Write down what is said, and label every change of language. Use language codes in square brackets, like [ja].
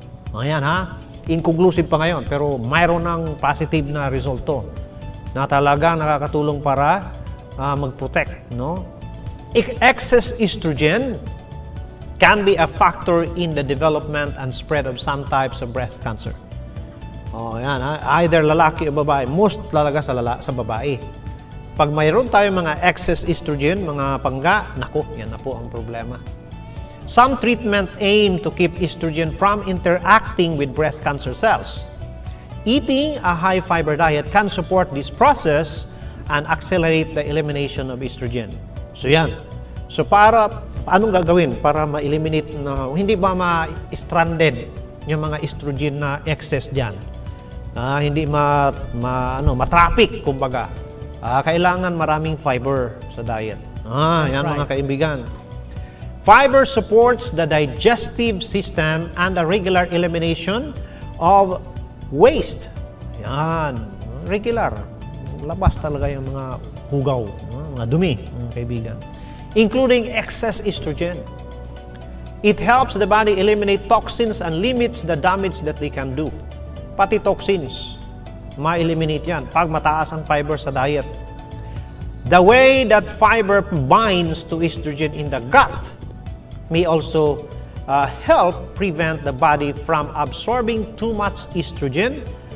[tl] Ayan inconclusive pa ngayon, pero mayroon ng positive na resulto na talagang nakakatulong para mag-protect, no? [en] Excess estrogen can be a factor in the development and spread of some types of breast cancer. [tl] Ayan either lalaki o babae, most talaga sa babae. Pag mayroon tayong mga excess estrogen, mga pangga, naku, yan na po ang problema. [en] Some treatment aim to keep estrogen from interacting with breast cancer cells. Eating a high-fiber diet can support this process and accelerate the elimination of estrogen. [tl] So yan. So anong gagawin para ma-eliminate na, hindi ba ma-stranded yung mga estrogen na excess dyan? Hindi ma-traffic, kumbaga. Kailangan maraming fiber sa diet. Yan right. Mga kaibigan. [en] Fiber supports the digestive system and the regular elimination of waste. [tl] Yan, regular. Labas talaga yung mga hugaw, mga dumi, mga kaibigan. [en] Including excess estrogen. It helps the body eliminate toxins and limits the damage that they can do. [tl] Pati toxins, ma-eliminate yan pag mataas ang fiber sa diet. [en] The way that fiber binds to estrogen in the gut may also help prevent the body from absorbing too much estrogen.